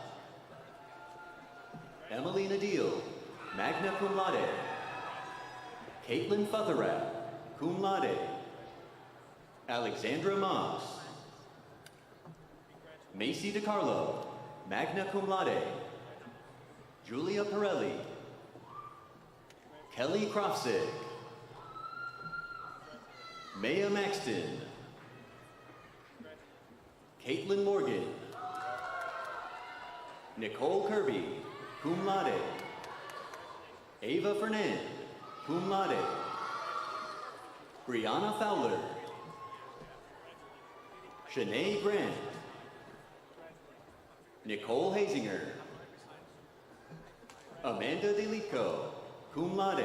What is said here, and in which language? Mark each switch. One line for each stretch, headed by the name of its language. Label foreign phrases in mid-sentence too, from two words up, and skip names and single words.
English: Emily Nadil,
Latin: magna cum laude.
English: Caitlin Futherap,
Latin: cum laude.
English: Alexandra Moss. Macy DiCarlo,
Latin: magna cum laude.
English: Julia Pirelli. Kelly Krofzig. Maya Maxton. Caitlin Morgan. Nicole Kirby,
Latin: cum laude.
English: Ava Fernand,
Latin: cum laude.
English: Brianna Fowler. Shanae Grant. Nicole Hazinger. Amanda DeLitko,
Latin: cum laude.